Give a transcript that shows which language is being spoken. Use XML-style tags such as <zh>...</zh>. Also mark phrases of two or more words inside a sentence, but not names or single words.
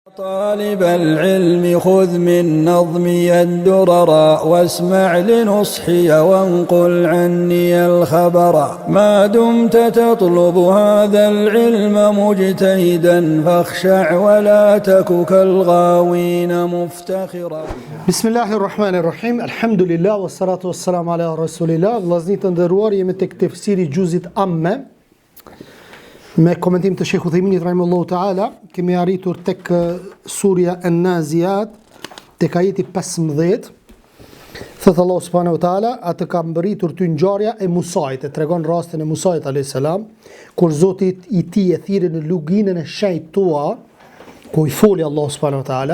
<ar>طالب العلم خذ من نظمي الدرر واسمع لنصحي وانقل عني الخبر ما دمت تطلب هذا العلم مجتهدا فاخشع ولا تك كالغاوين مفتخرا. بسم الله الرحمن الرحيم. الحمد لله والصلاة والسلام على رسول الله.</ar> <sq>Vllazërit të nderuar, jemi tek tefsiri gjuzit amme me komentim të Sheikhut Uthayminit</sq> <ar>رحمه الله تعالى.</ar> <sq>Kemi arritur tek surja An-Naziat, tek ajeti 15. Thot Allah</sq> <ar>سبحانه وتعالى,</ar> <sq>atë ka mbërritur ty ngjarja e Musait, e tregon rastin e Musait</sq> <ar>عليه السلام,</ar> <sq>kur Zoti i tij e thirrë në luginën e shenjtë tua, ku i foli Allah</sq> <ar>سبحانه وتعالى.</ar>